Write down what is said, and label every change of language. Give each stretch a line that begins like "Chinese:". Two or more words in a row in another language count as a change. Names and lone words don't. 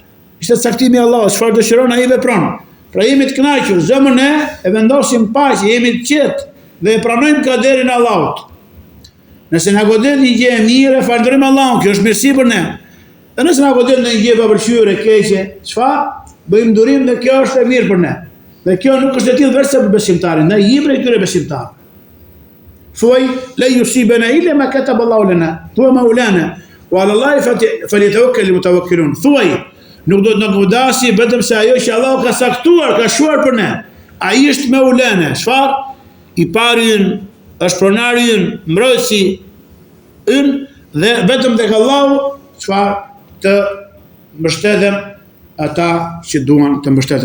Albanian: Ishte caktimi i Allahut, çfarë dëshiron ai vepron. Pra jemi të kënaqur, zemrën e vendosim paqe, jemi të qetë dhe e pranojmë kaderin e Allahut. Nëse na godet një gjë e mirë, falënderojmë Allahun, kjo është mirësi për ne. Dhe nëse na godet një gjë e papëlqyer e keqe, çfarë? Bëjmë durim dhe kjo është e mirë për ne. Dhe kjo nuk është e tillë vetëm për besimtarin, ne jemi prej këtyre besimtarëve.
Arabic: Thuaj لا يصيبنا إلا ما كتب الله لنا. Thuaj مولانا وعلى الله فليتوكل المتوكلون.
Albanian: Thuaj nuk do të na godasi vetëm se ajo që Allahu ka saktuar, ka shuar për ne. Ai është maulana. Çfarë? I pari ynë, është pronari ynë, mbrojtësi ynë dhe vetëm tek Allahu çfarë të mbështeten ata që duan të mbështeten.